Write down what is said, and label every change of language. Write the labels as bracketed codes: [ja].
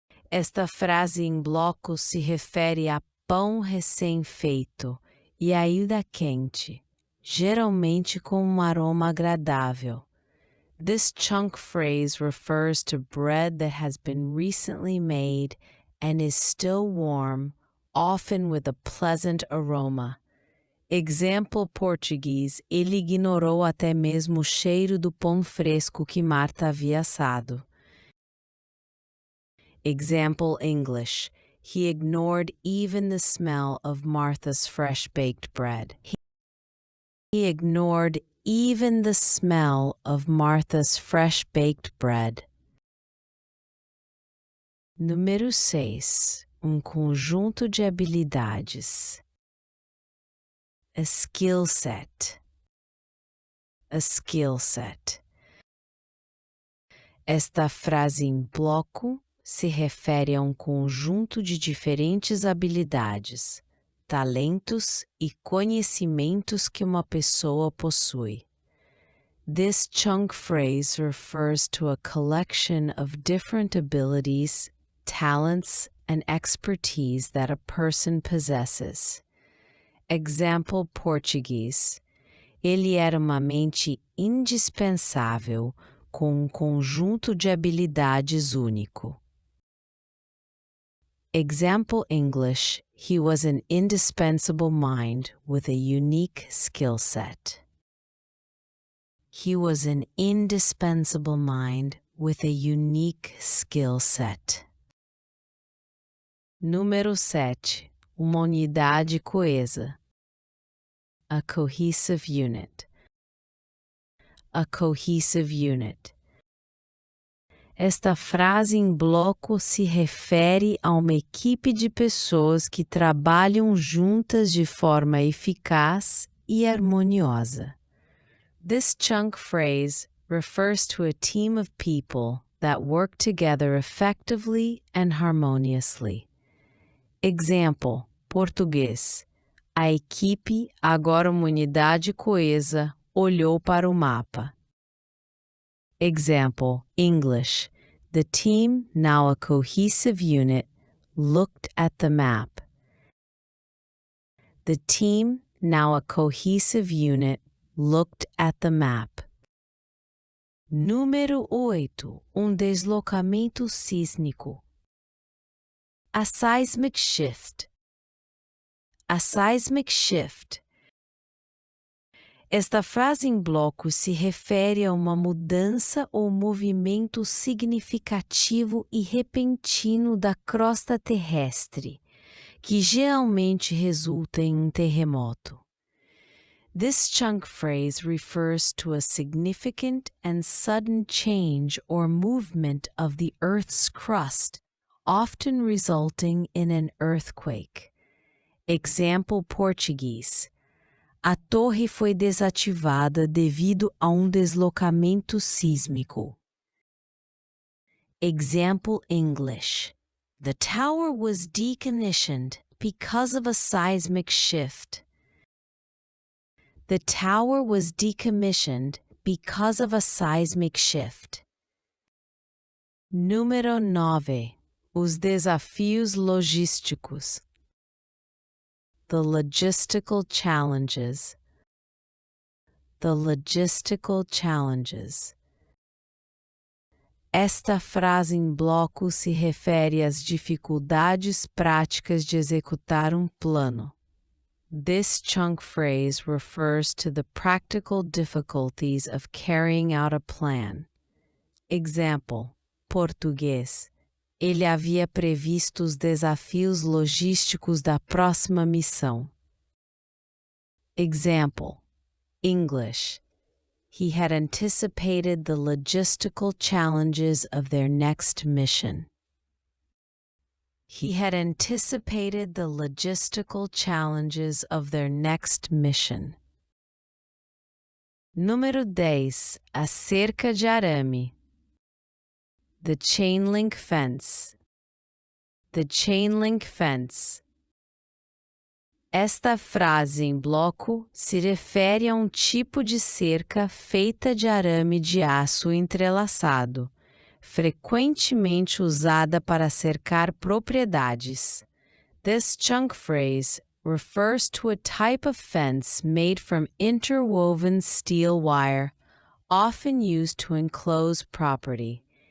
[pt] Esta frase em bloco se refere a pão recém-feito e ainda quente, geralmente com aroma agradável. [en] This chunk phrase refers to bread that has been recently made and is still warm, often with a pleasant aroma. [pt] Example português, ele ignorou até mesmo o cheiro do pão fresco que Marta havia assado. [en] Example English, he ignored even the smell of Martha's fresh-baked bread. He ignored even the smell of Martha's fresh-baked bread. [pt] Número 6. Conjunto de habilidades. [en] A skill set. A skill set. [pt] Esta frase em bloco se refere a conjunto de diferentes habilidades, talentos e conhecimentos que uma pessoa possui. [en] This chunk phrase refers to a collection of different abilities, talents, and expertise that a person possesses. [pt] Example português. Ele era uma mente indispensável com conjunto de habilidades único. [en] Example English. He was an indispensable mind with a unique skill set. He was an indispensable mind with a unique skill set. [pt] Número 7. Uma unidade coesa. [en] A cohesive unit. A cohesive unit. [pt] Esta frase em bloco se refere a uma equipe de pessoas que trabalham juntas de forma eficaz e harmoniosa. [en] This chunk phrase refers to a team of people that work together effectively and harmoniously. [pt] Example, português. A equipe, agora uma unidade coesa, olhou para o mapa. [en] Example, English. The team, now a cohesive unit, looked at the map. The team, now a cohesive unit, looked at the map. [pt] Número 8. Deslocamento sísmico. [en] A seismic shift. A seismic shift. [pt] Esta frase em bloco se refere a uma mudança ou movimento significativo e repentino da crosta terrestre, que geralmente resulta em terremoto. [en] This chunk phrase refers to a significant and sudden change or movement of the Earth's crust, often resulting in an earthquake. [pt] Example português. A torre foi desativada devido a deslocamento sísmico. [en] Example English. The tower was decommissioned because of a seismic shift. The tower was decommissioned because of a seismic shift. [pt] Número 9. Os desafios logísticos. [en] The logistical challenges. The logistical challenges. [pt] Esta frase em bloco se refere às dificuldades práticas de executar plano. [en] This chunk phrase refers to the practical difficulties of carrying out a plan. [pt] Example, português. Ele havia previsto os desafios logísticos da próxima missão. [en] Example, English. He had anticipated the logistical challenges of their next mission. He had anticipated the logistical challenges of their next mission. [pt] Número 10. A cerca de arame. [en] The chain link fence. The chain link fence. [pt] Esta frase em bloco se refere a tipo de cerca feita de arame de aço entrelaçado, frequentemente usada para cercar propriedades. [en] This chunk phrase refers to a type of fence made from interwoven steel wire, often used to enclose property.